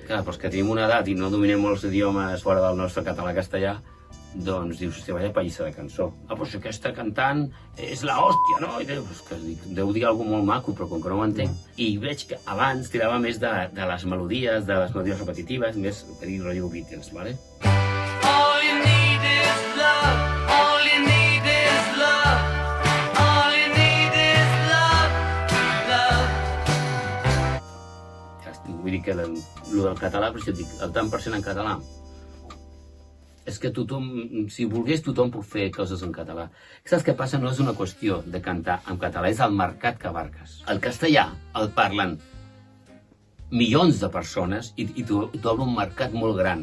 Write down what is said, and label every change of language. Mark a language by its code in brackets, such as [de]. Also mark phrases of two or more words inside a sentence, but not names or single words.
[ca] Clar, però que tenim una edat i no dominem molts idiomes fora del nostre català-castellà, doncs dius, hòstia, vaya pallissa de cançó. Però si aquesta cantant és la hòstia, no? I dius, que deu dir alguna molt maco, però com que no ho entenc. I veig que abans tirava més de les melodies, de les melodies repetitives, més per dir rotllo Beatles, ¿vale? [en] All you need is love. All you need is love. All you need is love. Love. [ca] Vull dir que el del català, per això et dic, el tant per cent en català, és que tothom, si volgués, tothom pot fer coses en català. Saps què passa? No és una qüestió de cantar en català, és el mercat que abarques. El castellà el parlen milions de persones i t'obre un mercat molt gran.